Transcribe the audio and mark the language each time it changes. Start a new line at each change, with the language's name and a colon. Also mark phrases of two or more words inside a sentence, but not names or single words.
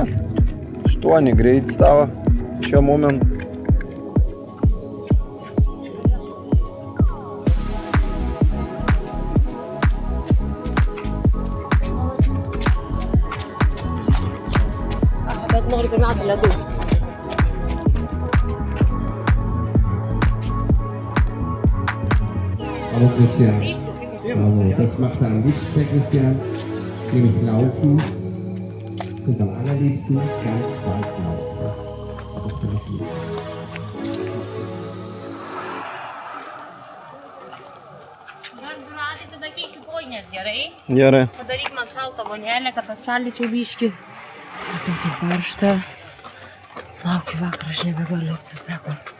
Lithuanian: 8 greitis tavo šiuo momentu. Bet noriu pirmiausia ledų.
German: Hallo Christian. Hallo, das macht er am liebsten, Christian. Nämlich laufen und am allerliebsten ganz weit laufen.
Lithuanian: Radai, tada keisiu kojines, gerai? Gerai. Padaryk man šaltą vonelę, kad atšaldyčiau biškį. Tas taip karšta. Laukiu vakarą, aš nebegaliu laukti beko.